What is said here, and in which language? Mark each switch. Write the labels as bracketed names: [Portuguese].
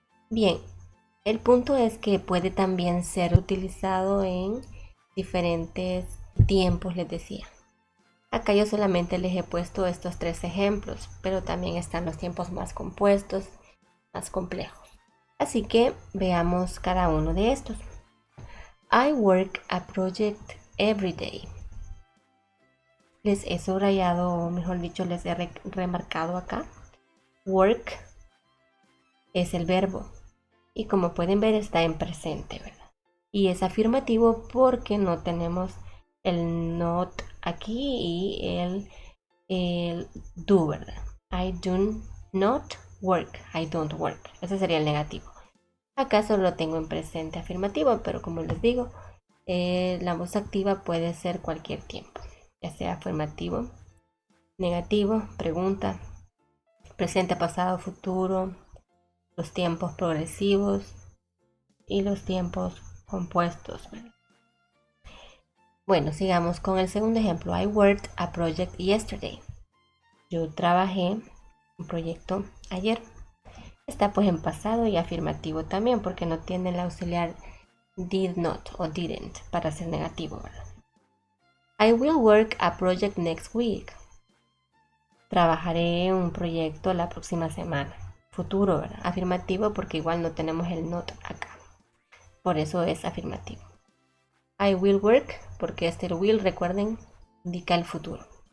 [Spanish] Bien, el punto es que puede también ser utilizado en diferentes tiempos, les decía. Acá yo solamente les he puesto estos tres ejemplos, pero también están los tiempos más compuestos, más complejos. Así que veamos cada uno de estos. [English] I work a project every day. [Spanish] Les he subrayado, o mejor dicho, les he remarcado acá. Work es el verbo y como pueden ver está en presente, ¿verdad? Y es afirmativo porque no tenemos el not aquí y el do, ¿verdad? [English] I do not work. I don't work. [Spanish] Ese sería el negativo. Acá solo lo tengo en presente afirmativo, pero como les digo, la voz activa puede ser cualquier tiempo, ya sea afirmativo, negativo, pregunta, presente, pasado, futuro, los tiempos progresivos y los tiempos compuestos, ¿verdad? Bueno, sigamos con el segundo ejemplo. [English] I worked a project yesterday. [Spanish] Yo trabajé un proyecto ayer. Está pues en pasado y afirmativo también porque no tiene el auxiliar did not o didn't para ser negativo, ¿verdad? [English] I will work a project next week. [Spanish] Trabajaré un proyecto la próxima semana. Futuro, ¿verdad? Afirmativo porque igual no tenemos el not acá. Por eso es afirmativo. [English] I will work [Spanish] porque este will, recuerden, indica el futuro.